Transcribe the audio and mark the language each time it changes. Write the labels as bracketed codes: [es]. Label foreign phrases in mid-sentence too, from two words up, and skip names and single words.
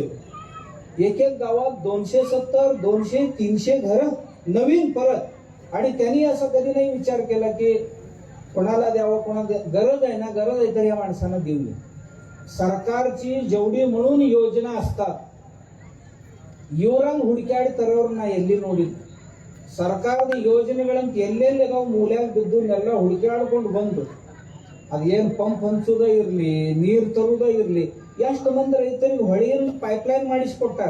[mr] एक एक गावात 270, 200, 300 घरं नवीन परत. आणि त्यांनी असं कधी नाही विचार केला की कोणाला द्यावं, गरज आहे ना, गरज आहे तर या माणसांना देऊया. सरकारची जेवढी म्हणून योजना असतात, [kn] ಇವರಂಗ್ ಹುಡುಕ್ಯಾಡ್ತಾರವ್ರನ್ನ ಎಲ್ಲಿ ನೋಡಿದ್. ಸರ್ಕಾರದ ಯೋಜನೆಗಳಂತ ಎಲ್ಲೆಲ್ಲಿ ನಾವು ಮೂಲ್ಯಾಗ ಬಿದ್ದನ್ನೆಲ್ಲ ಹುಡುಕ್ಯಾಡ್ಕೊಂಡು ಬಂದು ಅದೇನು ಪಂಪ್ ಹಂಚುದ ಇರ್ಲಿ, ನೀರು ತರುದ ಇರ್ಲಿ, ಎಷ್ಟು ಮಂದಿ ರೈತರಿಗೆ ಹೊಳೆಯಲ್ಲಿ ಪೈಪ್ಲೈನ್ ಮಾಡಿಸ್ಕೊಟ್ಟಾರ.